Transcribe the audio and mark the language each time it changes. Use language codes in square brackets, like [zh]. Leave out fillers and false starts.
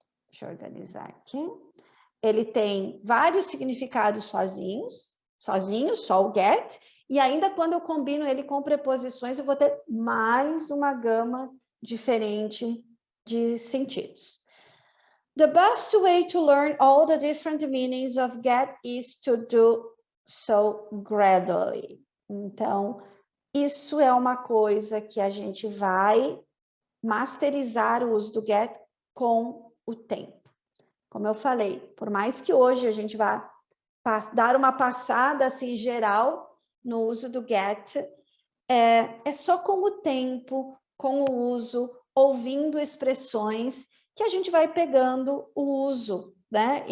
[pt] Deixa eu organizar aqui. Ele tem vários significados sozinhos, só o get, e ainda quando eu combino ele com preposições, eu vou ter mais uma gama diferente de sentidos. [en] The best way to learn all the different meanings of get is to do so gradually. [pt] Então, isso é uma coisa que a gente vai masterizar o uso do get com o tempo. Como eu falei, por mais que hoje a gente vá dar uma passada assim geral no uso do get, é só com o tempo, com o uso, ouvindo expressões, que a gente vai pegando o uso, né?